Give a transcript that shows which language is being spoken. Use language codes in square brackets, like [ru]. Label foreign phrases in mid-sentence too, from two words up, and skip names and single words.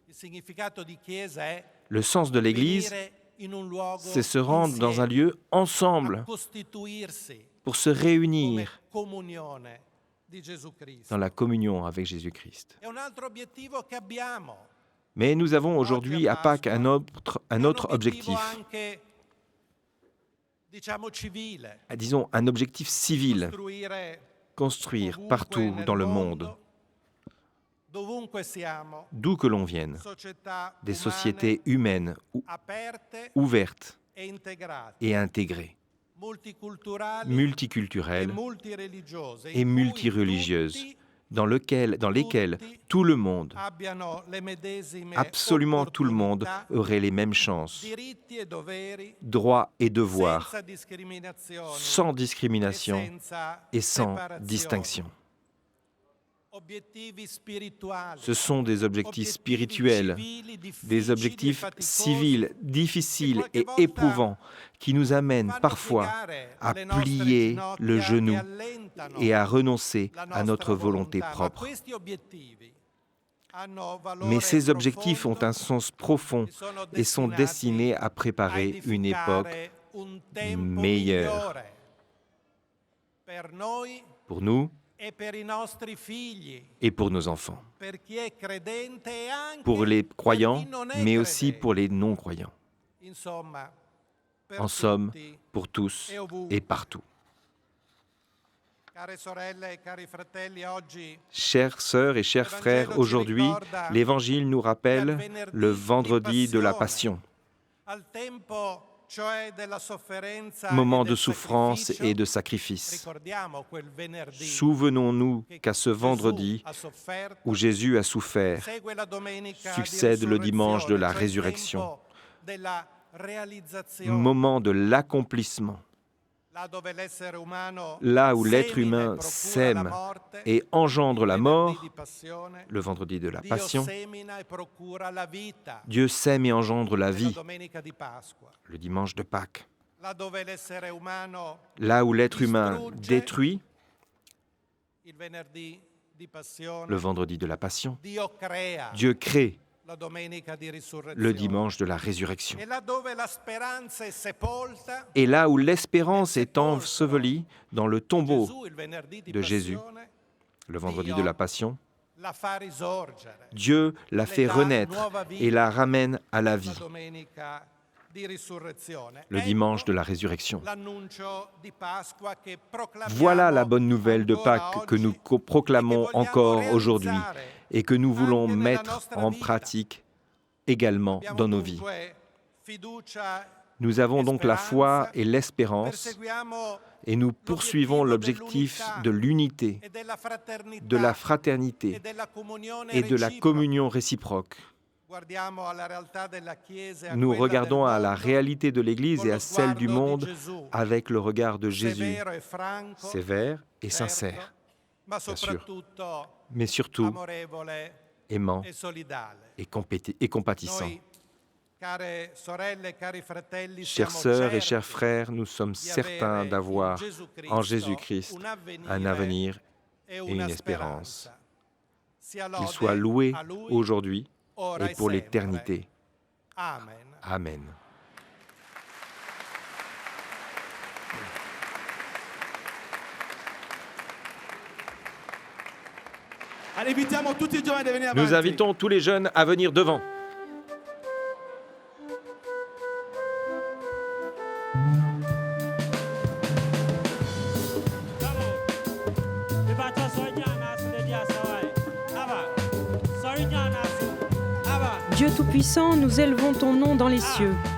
[fr] Le sens de l'Église, c'est se rendre dans un lieu ensemble pour se réunir dans la communion avec Jésus-Christ. Mais nous avons aujourd'hui à Pâques un autre objectif, disons un objectif civil, construire partout dans le monde [it] dovunque siamo, [fr] d'où que l'on vienne, [it] società [fr] des [it] umane [fr] sociétés humaines [it] aperte [fr] ouvertes [it] e integrate, [fr] et intégrées, [it] multiculturali e [fr] multiculturelles [it] multireligiose, [fr] et [it] in cui [fr] multireligieuses, [it] tutti [fr] dans lesquelles tout le monde, [it] abbiano le medesime [fr] absolument tout le monde, [it] opportunità, [fr] aurait les mêmes chances, [it] diritti e doveri, [fr] droits et devoirs, [it] senza discriminazioni [fr] sans [it] e [fr] discrimination [it] senza [fr] et sans [it] separazioni. [fr] distinction. [it] Obiettivi spirituali, [fr] Ce sont des objectifs spirituels, [it] civili, difficili [fr] des [it] e [fr] objectifs [it] faticosi, [fr] civils difficiles [it] qualche [fr] et [it] volta [fr] éprouvants qui nous amènent [it] fanno [fr] parfois [it] piegare [fr] à [it] le nostre [fr] plier [it] ginocchia [fr] le genou [it] e allentano [fr] et à renoncer [it] la [fr] à [it] nostra [fr] notre volonté [it] volontà. Ma [fr] propre. [it] questi obiettivi hanno valore [fr] Mais ces objectifs ont [it] profondo [fr] un sens profond [it] e sono [fr] et sont destinés à préparer une époque [it] un tempo [fr] meilleure [it] migliore per noi [fr] pour nous [it] e per i nostri figli, [fr] et pour nos enfants, [it] per chi è credente e anche [fr] pour les [it] per [fr] croyants, [it] chi non è [fr] mais aussi [it] credente. [fr] pour les non-croyants. [it] Insomma, per [fr] En somme, [it] tutti, [fr] pour tous et partout. [it] care sorelle e cari fratelli, oggi [fr] Chères sœurs et chers frères, aujourd'hui, l'Évangile nous rappelle le vendredi de la Passion, [it] al tempo cioè della sofferenza e [fr] moment [it] del [fr] de souffrance [it] sacrificio, [fr] et de sacrifice. [it] ricordiamo quel venerdì [fr] Souvenons-nous [it] che [fr] qu'à ce vendredi [it] Gesù ha sofferto, [fr] où Jésus a souffert, [it] segue la domenica [fr] succède [it] di [fr] le dimanche de la [it] cioè il [fr] résurrection, [it] tempo della realizzazione, [fr] moment de l'accomplissement, [it] là dove l'essere umano [fr] là où l'être [it] semina e [fr] humain [it] procura [fr] sème [it] la morte, [fr] et engendre la [it] venerdì [fr] mort, [it] di passione, [fr] le vendredi de la [it] Dio [fr] Passion, [it] semina e procura la vita, [fr] Dieu sème et engendre la [it] la [fr] vie, [it] domenica di Pasqua, [fr] le dimanche de Pâques. [it] là dove l'essere umano [fr] Là où l'être humain détruit, [it] il venerdì di passione, [fr] le vendredi de la Passion, [it] Dio crea [fr] Dieu crée [it] la domenica di risurrezione. [fr] le dimanche de la résurrection. [it] E là dove la speranza è sepolta, [fr] Et là où l'espérance est ensevelie dans le tombeau [it] Gesù il venerdì di [fr] de Jésus, [it] passione [fr] le vendredi de la Passion, [it] la fa risorgere. [fr] Dieu la fait renaître et la ramène à la [it] La [fr] vie, [it] domenica di risurrezione. [fr] le dimanche de la résurrection. [it] L'annuncio di Pasqua che proclamiamo [fr] Voilà la bonne nouvelle de [it] ancora [fr] Pâques que [it] oggi [fr] nous proclamons [it] e che vogliamo [fr] encore aujourd'hui [it] realizzare [fr] et que nous voulons [it] anche nella [fr] mettre [it] nostra [fr] en [it] vita. [fr] pratique également [it] Abbiamo [fr] dans nos vies. [it] dunque fiducia [fr] Nous avons donc la foi et l'espérance [it] perseguiamo [fr] et nous poursuivons l'objectif de l'unité, [it] e della fraternità [fr] de la [it] e [fr] fraternité [it] della comunione [fr] et de la [it] reciproca. [fr] communion réciproque. [it] Guardiamo alla realtà della Chiesa e a [fr] Nous [it] quella [fr] regardons [it] del [fr] à la [it] mondo [fr] réalité de l'Église [it] con [fr] et [it] lo [fr] à celle du [it] sguardo [fr] monde [it] di Gesù, [fr] avec le regard de Jésus, [it] severo e franco, [fr] sévère et [it] certo, [fr] sincère, [it] ma [fr] sûr. [it] soprattutto [fr] mais surtout [it] amorevole [fr] aimant [it] e solidale. [fr] et compatissant. [it] Noi, care sorelle, cari fratelli, [fr] Chères [it] siamo [fr] sœurs et [it] certi [fr] chers frères, nous sommes [it] di [fr] certains [it] avere [fr] d'avoir [it] in [fr] en Jésus-Christ un avenir [it] e [fr] et [it] una [fr] une espérance. [it] speranza. Sia [fr] Qu'il [it] lode [fr] soit loué [it] a Lui, [fr] aujourd'hui [it] ora [fr] et pour [it] sempre. [fr] l'éternité. [it] Amen. [fr] Amen. Allez, [it] invitiamo tutti i giovani a venire [fr] Nous [it] avanti. [fr] invitons tous les jeunes à venir devant. Dieu Tout-Puissant, nous élevons ton nom dans les cieux.